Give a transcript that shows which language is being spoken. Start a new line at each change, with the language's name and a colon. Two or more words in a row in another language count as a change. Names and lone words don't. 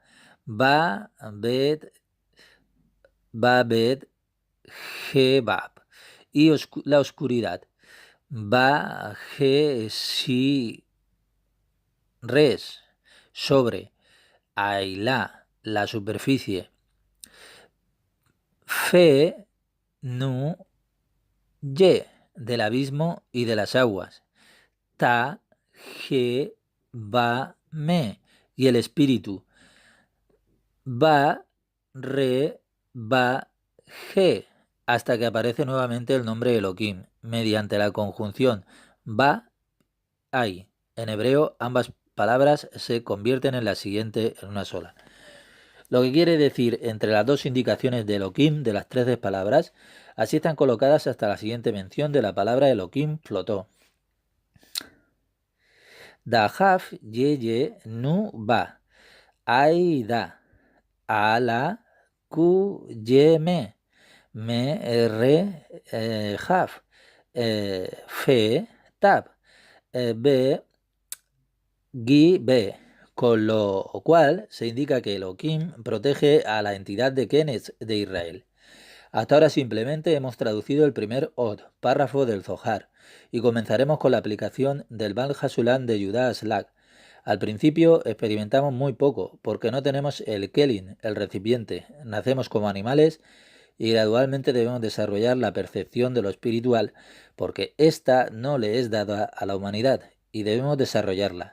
Spanish: Babet, jebab, y la oscuridad. Bajesi, res, sobre. Ailá, la superficie. Fe, nu, ye, del abismo y de las aguas. Ta, je, ba, me, y el espíritu. Ba, re, ba, je, hasta que aparece nuevamente el nombre Elohim, mediante la conjunción ba, ay. En hebreo, ambas palabras se convierten en la siguiente en una sola. Lo que quiere decir entre las dos indicaciones de Elohim de las 13 palabras, así están colocadas hasta la siguiente mención de la palabra Elohim flotó. Dahaf ye nu ba, aida, ala, ku ye me re jaf, fe tab, be Gi be, con lo cual se indica que Elohim protege a la entidad de Kenes de Israel. Hasta ahora simplemente hemos traducido el primer Od, párrafo del Zohar, y comenzaremos con la aplicación del Bal Hasulam de Yudá Aslak. Al principio experimentamos muy poco, porque no tenemos el Kelin, el recipiente, nacemos como animales y gradualmente debemos desarrollar la percepción de lo espiritual, porque ésta no le es dada a la humanidad, y debemos desarrollarla.